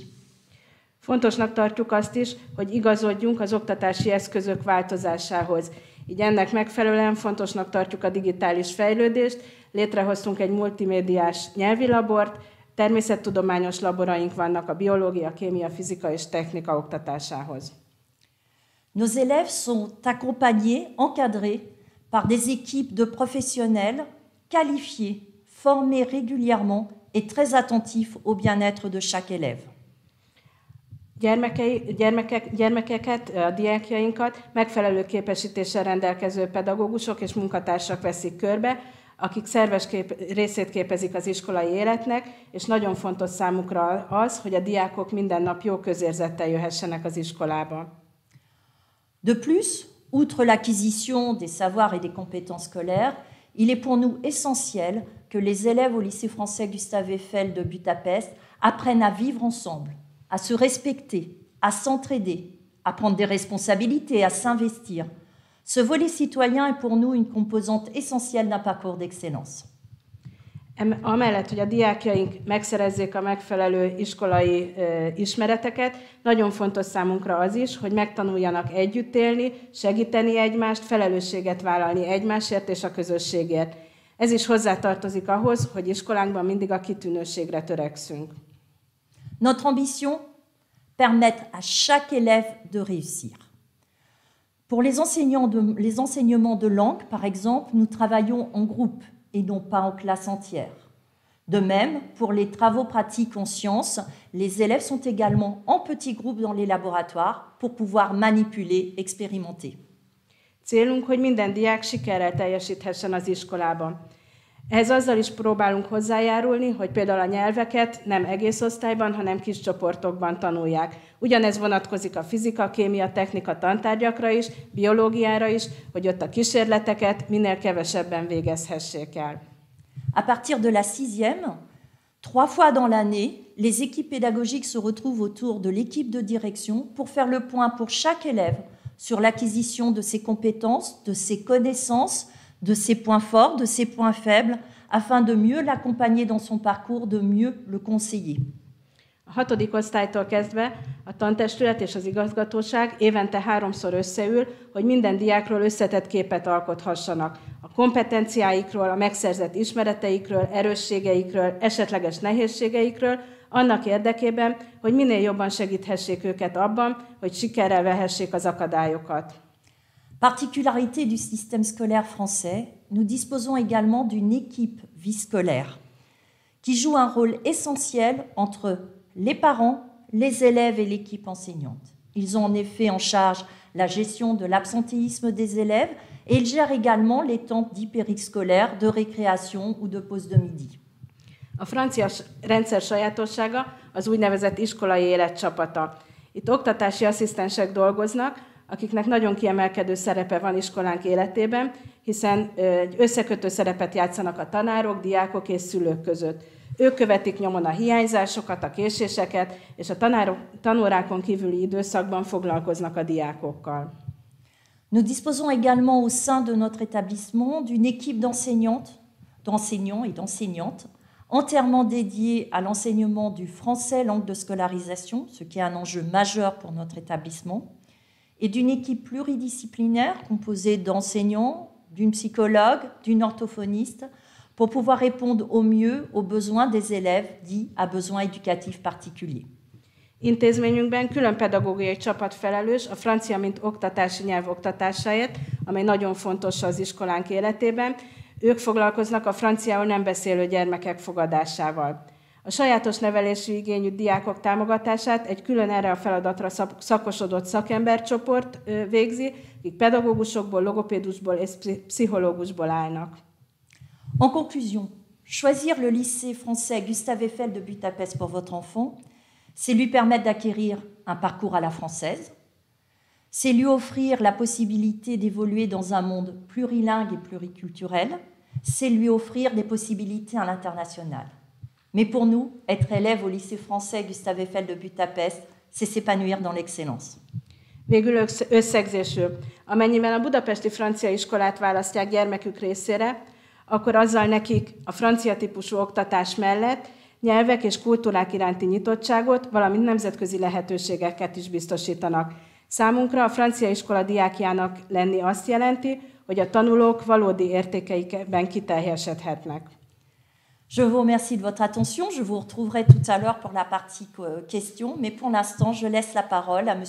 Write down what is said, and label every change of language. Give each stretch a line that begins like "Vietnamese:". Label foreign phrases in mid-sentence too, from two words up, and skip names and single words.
Hungarian: Fontosnak tartjuk azt is, hogy igazodjunk az oktatási eszközök változásához. Így ennek megfelelően fontosnak tartjuk a digitális fejlődést, létrehoztunk egy multimédiás nyelvi labort, természettudományos laboraink vannak a biológia, kémia, fizika és technika oktatásához.
French: Nos élèves sont accompagnés, encadrés par des équipes de professionnels qualifiés, formés régulièrement et très attentifs au bien-être de chaque élève.
Hungarian: Gyermekeket, a diákjainkat megfelelő képesítéssel rendelkező pedagógusok és munkatársak veszik körbe, akik szerves részét képezik az iskolai életnek, és nagyon fontos számukra az, hogy a diákok minden nap jó közérzettel jöhessenek az iskolába.
French: De plus, outre l'acquisition des savoirs et des compétences scolaires, il est pour nous essentiel que les élèves au lycée français Gustave Eiffel de Budapest apprennent à vivre ensemble, à se respecter, à s'entraider, à prendre des responsabilités, à s'investir. Ce volet citoyen est pour nous une composante essentielle d'un parcours d'excellence.
Hungarian: Amellett, hogy a diákjaink megszerezzék a megfelelő iskolai ismereteket, nagyon fontos számunkra az is, hogy megtanuljanak együtt élni, segíteni egymást, felelősséget vállalni egymásért és a közösségért. Ez is hozzátartozik ahhoz, hogy iskolánkban mindig a kitűnőségre törekszünk.
French: Notre ambition, permettre à chaque élève de réussir. Pour les enseignements de langue, par exemple, nous travaillons en groupe et non pas en classe entière. De même, pour les travaux pratiques en sciences, les élèves sont également en petits groupes dans les laboratoires pour pouvoir manipuler, expérimenter.
Hungarian: Célunk, hogy minden diák sikerrel teljesíthessen az iskolában. Ehhez azzal is próbálunk hozzájárulni, hogy például a nyelveket nem egész osztályban, hanem kis csoportokban tanulják. Ugyanez vonatkozik a fizika, kémia, technika tantárgyakra is, biológiára is, hogy ott a kísérleteket minél kevesebben végezhessék el.
French: À partir de la 6e, 3 fois dans l'année, les équipes pédagogiques se retrouvent autour de l'équipe de direction pour faire le point pour chaque élève sur l'acquisition de ses compétences, de ses connaissances, de ses points forts, de ses points faibles, afin de mieux l'accompagner dans son parcours, de mieux le conseiller.
Hungarian: A 6. osztálytól kezdve a tantestület és az igazgatóság évente 3-szor összeül, hogy minden diákról összetett képet alkothassanak. A kompetenciáikról, a megszerzett ismereteikről, erősségeikről, esetleges nehézségeikről, annak érdekében, hogy minél jobban segíthessék őket abban, hogy sikerrel vehessék az akadályokat.
French: Particularité du système scolaire français, nous disposons également d'une équipe vie scolaire qui joue un rôle essentiel entre les parents, les élèves et l'équipe enseignante. Ils ont en effet en charge la gestion de l'absentéisme des élèves et ils gèrent également les temps dits périscolaires de récréation ou de pause de midi.
Hungarian: A francia rendszer sajátossága az úgynevezett iskolai életcsapata. Itt oktatási asszisztensek dolgoznak, akiknek nagyon kiemelkedő szerepe van iskolánk életében, hiszen egy összekötő szerepet játszanak a tanárok, diákok és szülők között. Ők követik nyomon a hiányzásokat, a késéseket, és a tanórákon kívüli időszakban foglalkoznak a diákokkal.
French: Nous disposons également au sein de notre établissement d'une équipe d'enseignants et d'enseignantes entièrement dédiée à l'enseignement du français langue de scolarisation, ce qui est un enjeu majeur pour notre établissement, et d'une équipe pluridisciplinaire composée d'enseignants, d'une psychologue, d'une orthophoniste, pour pouvoir répondre au mieux aux besoins des élèves dits à besoins éducatifs particuliers.
Hungarian: Intézményünkben külön pedagógiai csapat felelős a francia mint oktatási nyelv oktatásáért, amely nagyon fontos az iskolánk életében. Ők foglalkoznak a franciául nem beszélő gyermekek fogadásával. A sajátos nevelési igényű diákok támogatását egy külön erre a feladatra szakosodott szakembercsoport végzi, akik pedagógusokból, logopédusból és pszichológusból állnak.
French: En conclusion, choisir le lycée français Gustave Eiffel de Budapest pour votre enfant, c'est lui permettre d'acquérir un parcours à la française, c'est lui offrir la possibilité d'évoluer dans un monde plurilingue et pluriculturel, c'est lui offrir des possibilités à l'international. Mais pour nous, être élève au lycée français Gustave Eiffel de Budapest, c'est s'épanouir dans l'excellence.
Hungarian: Végül összegzésül, amennyiben a budapesti francia iskolát választják gyermekük részére, akkor azzal nekik a francia típusú oktatás mellett nyelvek és kultúrák iránti nyitottságot, valamint nemzetközi lehetőségeket is biztosítanak. Számunkra a francia iskola diákjának lenni azt jelenti, hogy a tanulók valódi értékeikben kiteljesedhetnek.
French: Je vous remercie de votre attention. Je vous retrouverai tout à l'heure pour la partie questions, mais pour l'instant, je laisse la parole à M.